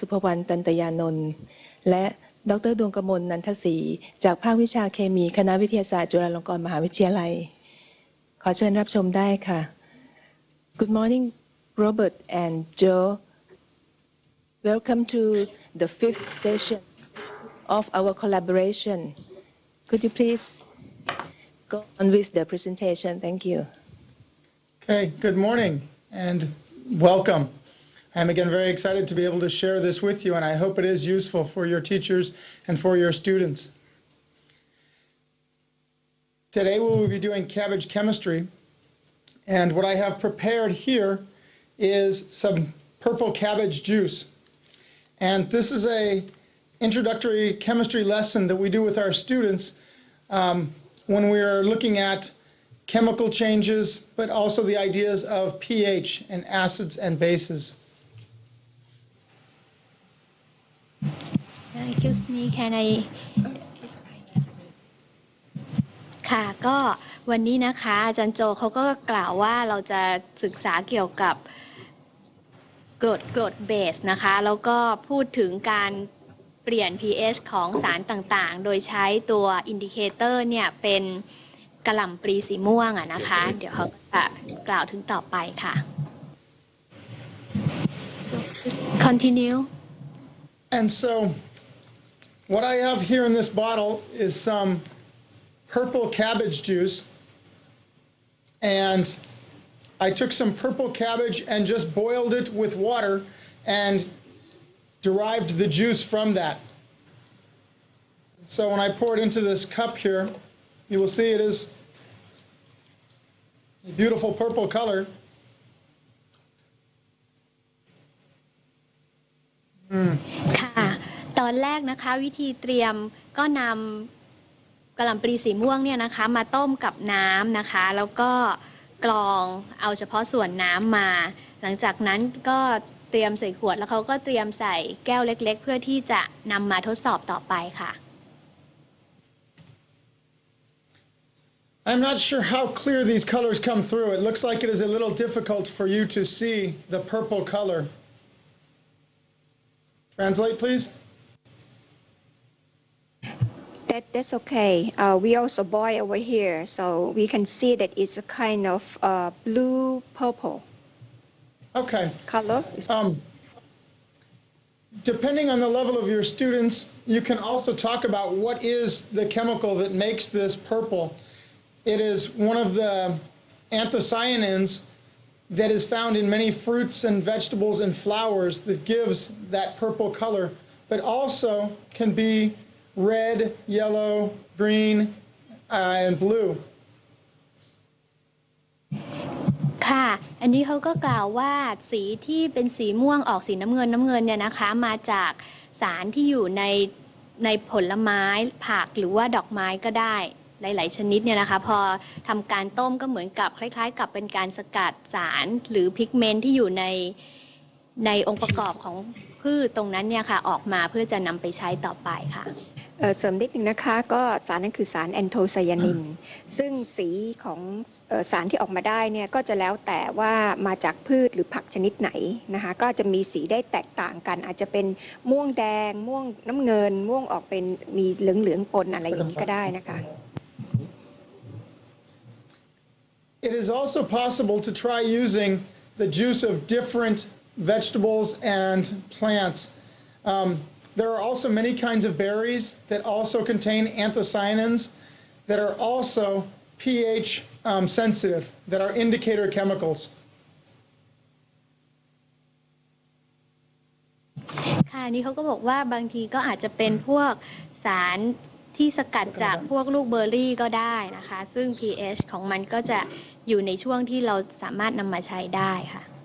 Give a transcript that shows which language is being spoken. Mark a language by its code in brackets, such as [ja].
[th] สุภวรรณ ตันตยานนท์และดร. ดวงกมล นันทศรีจากภาควิชาเคมีคณะวิทยาศาสตร์จุฬาลงกรณ์มหาวิทยาลัยขอเชิญรับชมได้ค่ะ [en] Good morning Robert and Joe Welcome to the fifth session of our collaboration Could you please go on with the presentation? Thank you. Okay, good morning and welcome. I'm again very excited to be able to share this with you, and I hope it is useful for your teachers and for your students. Today we will be doing cabbage chemistry, and what I have prepared here is some purple cabbage juice. And this is a introductory chemistry lesson that we do with our students when we are looking at chemical changes, but also the ideas of pH and acids and bases. Excuse me, can I [th] ค่ะก็วันนี้นะคะอาจารย์โจเขาก็กล่าวว่าเราจะศึกษาเกี่ยวกับกรดเบสนะคะแล้วก็พูดถึงการเปลี่ยน pH ของสารต่างๆโดยใช้ตัวอินดิเคเตอร์เนี่ยเป็นกะหล่ำปลีสีม่วงอะนะคะเดี๋ยวเขาจะกล่าวถึงต่อไปค่ะ [en] so, continue And so what I have here in this bottle is some purple cabbage juice, and I took some purple cabbage and just boiled it with water and derived the juice from that. So when I pour it into this cup here, you will see it is a beautiful purple color. Mm. [th] ค่ะตอนแรกนะคะวิธีเตรียมก็นำกะหล่ำปลีสีม่วงเนี่ยนะคะมาต้มกับน้ำนะคะแล้วก็กรองเอาเฉพาะส่วนน้ำมาหลังจากนั้นก็เตรียมใส่ขวดแล้วเขาก็เตรียมใส่แก้วเล็กๆเพื่อที่จะนำมาทดสอบต่อไปค่ะ [en] I'm not sure how clear these colors come through. It looks like it is a little difficult for you to see the purple color. Translate, please. That's okay. We also boil over here, so we can see that it's a kind of blue purple. Okay. Color. Depending on the level of your students, you can also talk about what is the chemical that makes this purple. It is one of the anthocyanins that is found in many fruits and vegetables and flowers that gives that purple color, but also can be red, yellow, green, and blue. [th] ค่ะอันนี้เขาก็กล่าวว่าสีที่เป็นสีม่วงออกสีน้ำเงินเนี่ยนะคะมาจากสารที่อยู่ในผลไม้ผักหรือว่าดอกไม้ก็ได้หลายๆชนิดเนี่ยนะคะพอทำการต้มก็เหมือนกับคล้ายๆกับเป็นการสกัดสารหรือพิกเมนต์ที่อยู่ในองค์ประกอบของพืชตรงนั้นเนี่ยค่ะออกมาเพื่อจะนำไปใช้ต่อไปค่ะ เสริมนิดนึงนะคะก็สารนั้นคือสารแอนโทไซยานินซึ่งสีของสารที่ออกมาได้เนี่ยก็จะแล้วแต่ว่ามาจากพืชหรือผักชนิดไหนนะคะก็จะมีสีได้แตกต่างกันอาจจะเป็นม่วงแดงม่วงน้ำเงินม่วงออกเป็นมีเหลืองๆปนอะไรอย่างนี้ก็ได้นะคะ [en] It is also possible to try using the juice of different vegetables and plants. There are also many kinds of berries that also contain anthocyanins that are also pH sensitive, that are indicator chemicals. [th] ค่ะนี่เขาก็บอกว่าบางทีก็อาจจะเป็นพวกสารที่สกัดจากพวกลูกเบอร์รี่ก็ได้นะคะซึ่ง pH ของมันก็จะอยู่ในช่วงที่เราสามารถนำมาใช้ได้ค่ะ